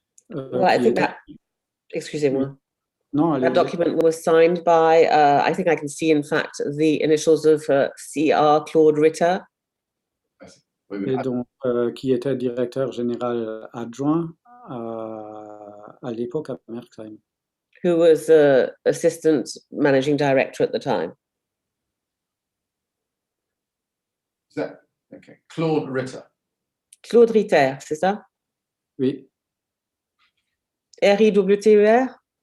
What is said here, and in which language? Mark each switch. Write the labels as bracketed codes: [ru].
[en] Well, I think that, [fr] excusez-moi. Non, [en] That document was signed by, I think I can see, in fact, the initials of CR Claude Ritter. [fr] Et donc, qui était directeur général adjoint à l'époque à Merckxheim. [en] Who was assistant managing director at the time. Is that okay? Claude Ritter. [fr] Claude Ritter, c'est ça? Oui. [en] R-I-W-T-E-R?